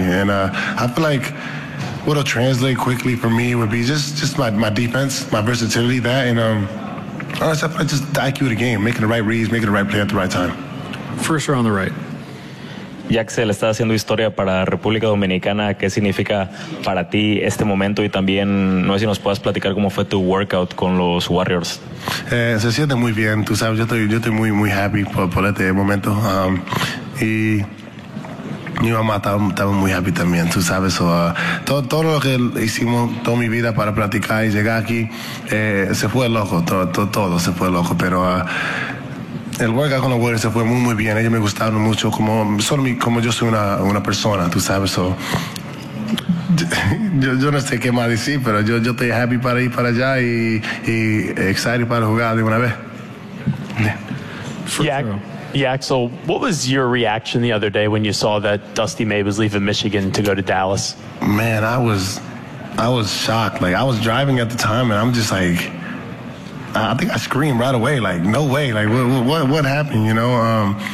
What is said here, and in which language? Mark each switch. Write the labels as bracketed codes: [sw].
[en] And I feel like what'll translate quickly for me would be just my defense, my versatility, that, and honestly, I feel like just the IQ of the game, making the right reads, making the right play at the right time. First round on the right. [es] Yaxel, está haciendo historia para República Dominicana. ¿Qué significa para ti este momento? Y también, no sé si nos puedas platicar cómo fue tu workout con los Warriors. Se siente muy bien. Tú sabes, yo estoy muy, muy [en] happy [es] por este momento. Y mi mamá estaba muy happy también, tú sabes. Todo lo que hicimos toda mi vida para practicar y llegar aquí, se fue loco. Todo se fue loco, pero... el work con los Warriors se fue muy, muy bien. Ellos me gustaron mucho, como yo soy una persona, tú sabes. So, yo no sé qué más decir, pero yo estoy [en] happy [es] para ir para allá y [en] excited [es] para jugar de una vez. [en] Axel, what was your reaction the other day when you saw that Dusty May was leaving Michigan to go to Dallas? Man, I was shocked. Like, I was driving at the time, and I'm just like... I think I screamed right away, like, no way, like, what happened, you know?